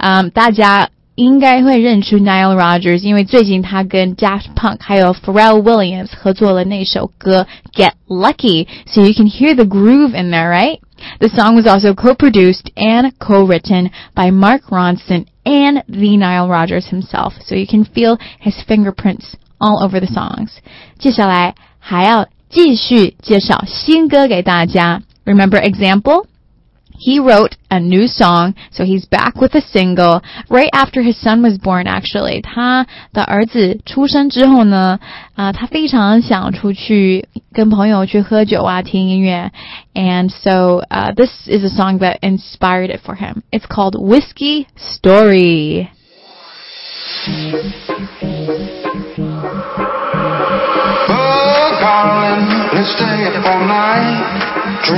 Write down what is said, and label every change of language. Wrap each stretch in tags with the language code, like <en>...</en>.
<zh>大家应该会认出 Nile Rodgers, 因为最近他跟 Daft Punk 还有 Pharrell Williams 合作了那首歌 Get Lucky,</zh> <en>so you can hear the groove in there, right? The song was also co-produced and co-written by Mark Ronson and the Nile Rodgers himself, so you can feel his fingerprints all over the songs.</en> <zh>接下来还要继续介绍新歌给大家。</zh> <en>Remember example? He wrote a new song, so he's back with a single, right after his son was born, actually.</en> <zh>他的儿子出生之后呢、他非常想出去跟朋友去喝酒啊，听音乐。</zh> <en>And so, this is a song that inspired it for him. It's called Whiskey Story. Oh, darling, let's stay up all night.</en>